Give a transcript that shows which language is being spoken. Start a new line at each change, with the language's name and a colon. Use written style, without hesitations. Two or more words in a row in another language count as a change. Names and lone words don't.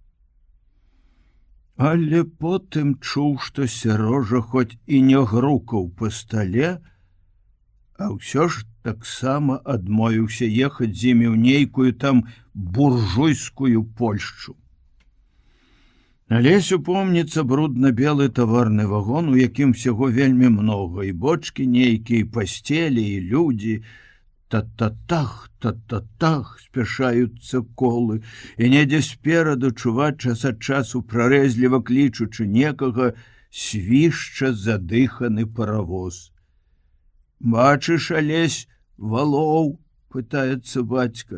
Belarusian: Але потым чуў, што Сярожа хоць і не грукаў па стале, а ўсё ж таксама адмовіўся ехаць з імі ў нейкую там буржуйскую Польшчу. На Лесю помніцца брудна-белы таварны вагон, у якім всяго вельмі многа, і бочкі нейкія, і пасцелі, і людзі. Та-та-тах, та-та-тах спяшаюцца колы, і недзе спераду чуваць час ад часу, прарэзліва клічучы некага, свішча задыханы паравоз. «Бачыш, Алесь, валоў?» — пытаецца бацька.